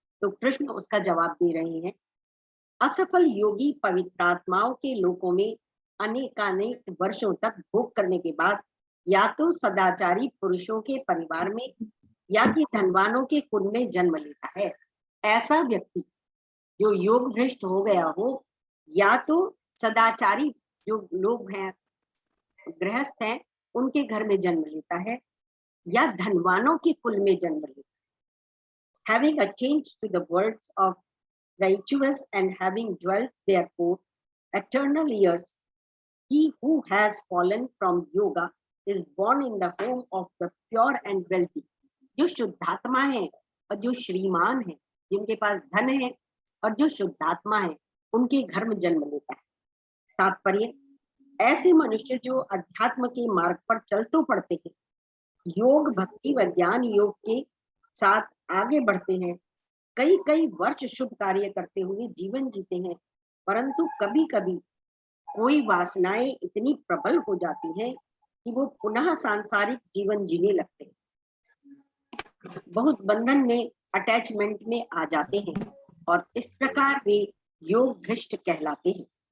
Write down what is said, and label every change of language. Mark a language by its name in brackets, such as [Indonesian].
[Hindi] तो कृष्ण उसका जवाब दे रहे हैं। असफल योगी पवित्रात्माओं के लोकों में अनेकानेक वर्षों तक भोग करने के बाद या तो सदाचारी पुरुषों के परिवार में या कि धनवानों के कुल में जन्म लेता है। ऐसा व्यक्ति जो योग भ्रष्ट हो गया हो, या तो सदाचारी जो लोग हैं, गृहस्थ हैं, उनके घर में जन्म लेता है, या धनवानों के कुल में जन्म लेता है। [English] Having attained to the worlds of righteous and having dwelt therefore eternal years, he who has fallen from yoga is born in the home of the pure and wealthy। [Hindi] जो शुद्धात्मा है और जो श्रीमान है, जिनके पास धन है और जो शुद्धात्मा है, उनके घर में जन्म लेता है। तात्पर्य, ऐसे मनुष्य जो अध्यात्म के मार्ग पर चल तो पड़ते हैं, योग भक्ति व ज्ञान योग के साथ आगे बढ़ते हैं, कई कई वर्ष शुभ कार्य करते हुए जीवन जीते हैं, परंतु कभी कभी कोई वासनाएं इतनी प्रबल हो जाती हैं कि वो पुनः सांसारिक जीवन जीने लगते हैं, बहुत बंधन में, अटैचमेंट में आ जाते हैं, और इस प्रकार वे योग भ्रष्ट कहलाते हैं।